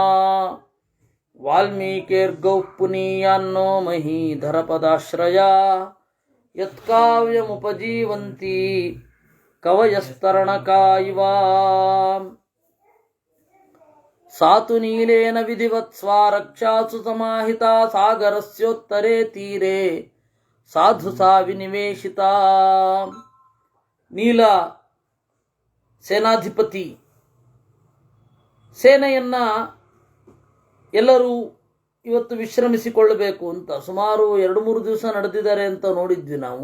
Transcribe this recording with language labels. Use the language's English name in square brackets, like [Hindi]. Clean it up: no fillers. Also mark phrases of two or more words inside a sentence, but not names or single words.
[Sanskrit] ವಾಲ್ಮೀಕಿರ್ಗೌಃ ಪುನೀಯಾನ್ನೋ ಮಹೀಧರಪದಾಶ್ರಯಾ ಯತ್ಕಾವ್ಯಮುಪಜೀವಂತಿ ಕವಯಸ್ತರಣಕಾ ಇವ ಸಾತು ನೀಲೇನ ವಿಧಿವತ್ ಸ್ವಾರಕ್ಷಾಸು ಸಮಾಹಿತಾ ಸಾಗರಸ್ಯೋತ್ತರೆ ತೀರೆ ಸಾಧು ಸಾ ವಿನಿವೇಶಿತಾ. [Kannada] ನೀಲ ಸೇನಾಧಿಪತಿ ಸೇನೆಯನ್ನ ಎಲ್ಲರೂ ಇವತ್ತು ವಿಶ್ರಮಿಸಿಕೊಳ್ಳಬೇಕು ಅಂತ ಸುಮಾರು 2-3 ದಿವಸ ನಡೆದಿದ್ದಾರೆ ಅಂತ ನೋಡಿದ್ವಿ ನಾವು.